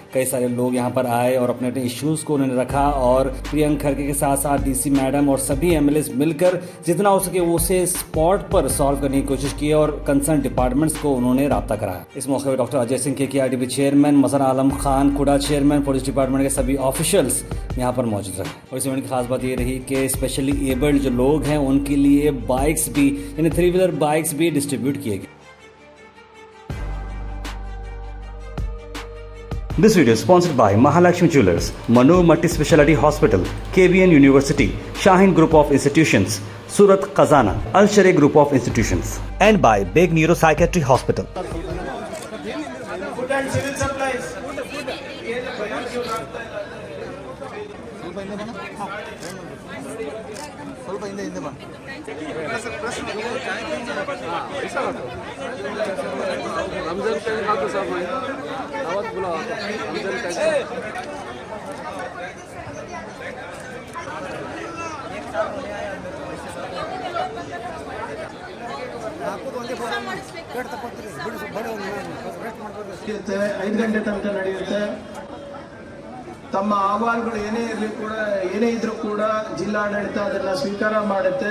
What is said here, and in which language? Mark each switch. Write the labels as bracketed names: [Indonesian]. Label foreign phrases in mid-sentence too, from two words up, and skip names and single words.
[Hindi] कई सारे लोग यहाँ पर आए और अपने अपने इश्यूज को उन्होंने रखा और प्रियंक खरगे के साथ साथ [English] DC madam [Hindi] और सभी एमएलए मिलकर जितना हो सके उसे स्पॉट पर सॉल्व करने की कोशिश की और [English] concern departments [Hindi] को उन्होंने राब्ता कराया। इस मौके पर डॉक्टर अजय सिंह KKRDB चेयरमैन, मजहर आलम खान कुड़ा चेयरमैन, [English] police department [Hindi] के सभी ऑफिशियल्स यहाँ पर मौजूद रहे। और इस इवेंट की खास बात ये रही कि [English] specially abled [Hindi] जो लोग हैं उनके लिए बाइक्स भी यानी [English] 3-wheeler bikes [Hindi] भी डिस्ट्रीब्यूट किए गए। [English] This video is sponsored by Mahalakshmi Jewelers, Manu Multi Speciality Hospital, KBN University, Shaheen Group of Institutions, Surat Khazana, Al Sharia Group of Institutions, and by Big Neuropsychiatry Hospital. Food and civil supplies. [Kannada] ಸ್ವಲ್ಪ ಹಿಂದೆ ಬಾ [Hindi] रमजान का खाते साहब मैं दावत बुला रमजान का [Kannada] ಇರುತ್ತೆ 5 ಗಂಟೆ ತನಕ ನಡೆಯುತ್ತೆ. ತಮ್ಮ ಅಹವಾಲುಗಳು ಏನೇ ಇದ್ರೂ ಕೂಡ ಜಿಲ್ಲಾಡಳಿತ ಅದನ್ನ ಸ್ವೀಕಾರ ಮಾಡುತ್ತೆ.